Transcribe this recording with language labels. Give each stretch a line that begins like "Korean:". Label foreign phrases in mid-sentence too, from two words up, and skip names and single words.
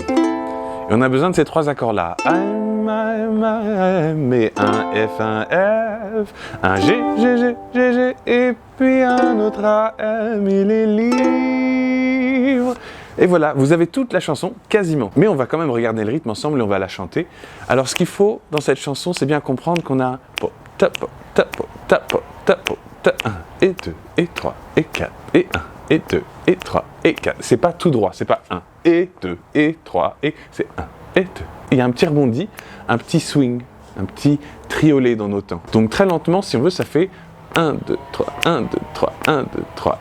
French: Et on a besoin de ces trois accords-là. AM, AM, AM, et un F, un G, G, G, G, G, et puis un autre AM, il est libre. Et voilà, vous avez toute la chanson, quasiment. Mais on va quand même regarder le rythme ensemble et on va la chanter. Alors ce qu'il faut dans cette chanson, c'est bien comprendre qu'on a un po, tapo, tapo, tapo, tapo, ta, 1 et 2 et 3 et 4 et 1 et 2 et 3 et 4. C'est pas tout droit, c'est pas 1 et 2 et 3 et c'est 1 et 2. Il y a un petit rebondi, un petit swing, un petit triolet dans nos temps. Donc très lentement, si on veut, ça fait 1, 2, 3, 1, 2, 3, 1, 2, 3.